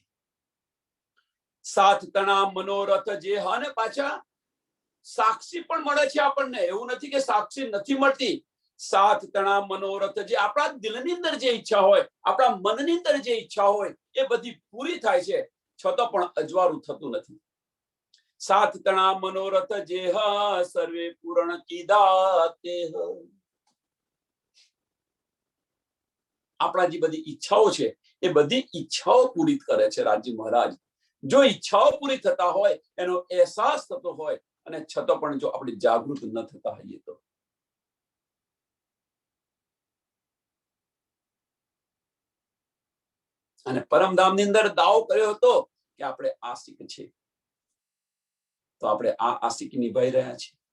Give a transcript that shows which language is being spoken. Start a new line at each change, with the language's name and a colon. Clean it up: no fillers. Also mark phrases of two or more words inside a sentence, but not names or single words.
Gujarati: સાત તણા મનોરથ જે હા ને, પાછા સાક્ષી પણ મળે છે આપણને. એવું નથી કે સાક્ષી નથી મળતી. સાત તણા મનોરથ જે આપણા દિલની અંદર જે ઈચ્છા હોય, આપણા મનની અંદર જે ઈચ્છા હોય, એ બધી પૂરી થાય છે, છતાં પણ અજવાળું થતું નથી. સાત તણા મનોરથ જેહ સર્વે પૂર્ણ કીધા તેહ। આપણા જે બધી ઈચ્છાઓ છે એ બધી ઈચ્છાઓ પૂરી કરે છે રાજ્ય મહારાજ। જો ઈચ્છાઓ પૂરી થતા હોય એનો અહેસાસ થતો હોય અને છતાં પણ જો આપણે જાગૃત ન થતા હોઈએ તો અને પરમધામની અંદર દાવો કર્યો હતો કે આપણે આશિક છે, તો આપણે આ આશિકી નિભાઈ રહ્યા છીએ?